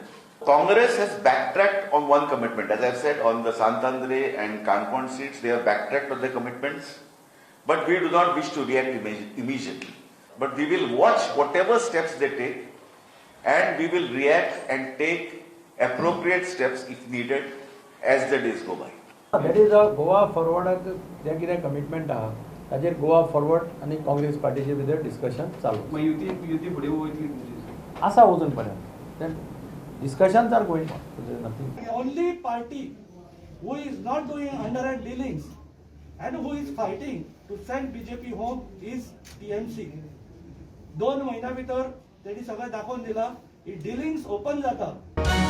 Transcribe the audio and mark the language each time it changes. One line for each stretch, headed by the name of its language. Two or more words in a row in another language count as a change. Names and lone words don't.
English: Congress has backtracked on one commitment. As I've said, on the St Andre and Canacona seats, they have backtracked on their commitments, but we do not wish to react immediately. But we will watch whatever steps they take, and we will react and take appropriate steps if needed as the days go by. That is a Goa Forward commitment.
Konkani: ताजेर गोवा फॉरवर्ड आणि काँग्रेस पार्टीचे भितर डिस्कशन चालू. मग युती फुडें वयतली तुमची आसा अजून पर्यंत.
English: Then discussions are going on. There is nothing. The only party who is not doing underhand dealings and who is fighting to send BJP home is TMC.
Marathi: 2 महिन्या भितर त्यांनी सगळं दाखवून दिला की
English: dealings open
Marathi: जाता.